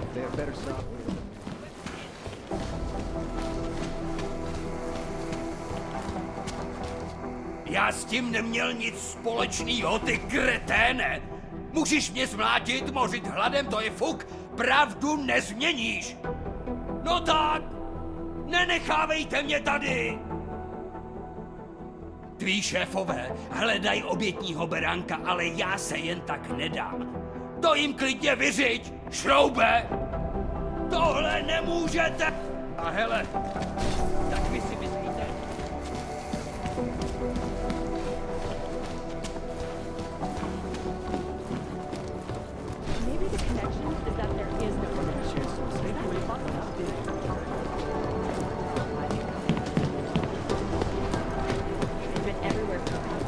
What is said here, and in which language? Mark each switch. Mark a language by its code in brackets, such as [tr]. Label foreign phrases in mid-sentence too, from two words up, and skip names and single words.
[en] They have better software. [cs] Já s tím neměl nic společného, ty kreténe! Můžeš mě zmlátit, mořit hladem, to je fuk, pravdu nezměníš! No tak, nenechávejte mě tady! Tví šéfové hledají obětního beránka, ale já se jen tak nedám. To jim klidně vyřiď, šroube! Tohle nemůžete! A hele, tak vy si myslíte? [en] Maybe the connection is that there is no connection. You've been everywhere for